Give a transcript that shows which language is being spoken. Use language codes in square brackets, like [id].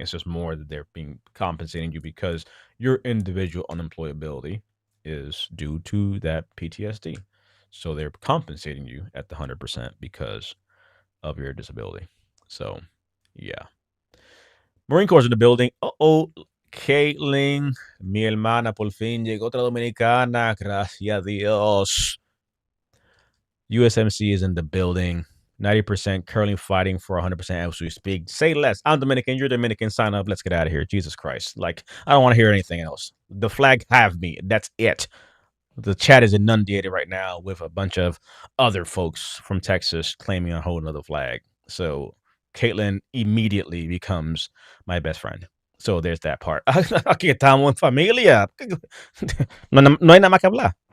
[en] It's just more that they're being compensating you because your individual unemployability is due to that PTSD. So they're compensating you at the 100% because of your disability. So yeah. Marine Corps in the building. Uh-oh. [es] Caitlin, mi hermana, por fin llegó otra dominicana. Gracias a Dios. [en] USMC is in the building. 90% currently fighting for 100% as we speak. Say less. I'm Dominican. You're Dominican. Sign up. Let's get out of here. Jesus Christ. Like, I don't want to hear anything else. The flag have me. That's it. The chat is inundated right now with a bunch of other folks from Texas claiming a whole nother flag. So Caitlin immediately becomes my best friend. So there's that part. [es] Aquí estamos en familia. No hay nada más que hablar.